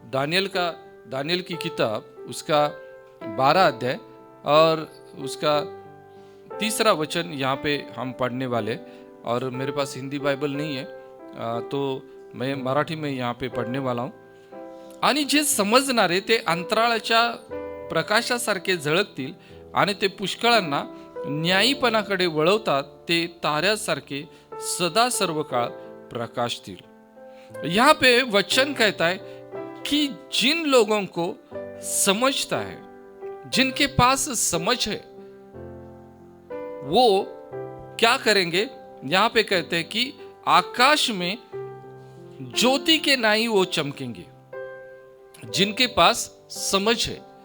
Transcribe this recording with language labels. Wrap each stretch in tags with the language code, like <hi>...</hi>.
<hi>Daniel की किताब उसका 12 अध्याय और उसका 3रा वचन यहाँ पे हम पढ़ने वाले। और मेरे पास हिंदी बाइबल नहीं है, तो मैं मराठी में यहाँ पे पढ़ने वाला हूँ।</hi> <mr>आणि जे समजणारे ते अंतराळाच्या प्रकाशासारखे झळकतील, आणि ते पुष्कळांना न्यायीपणाकडे वळवतात, ते ताऱ्यासारखे सदा सर्व काळ प्रकाशतील।</mr> <hi>यहाँ पे वचन कहता है कि जिन लोगों को समझता है, जिनके पास समझ है, वो क्या करेंगे? यहाँ पे कहते हैं कि आकाश में ज्योति के नाई वो चमकेंगे, जिनके पास समझ है।</hi>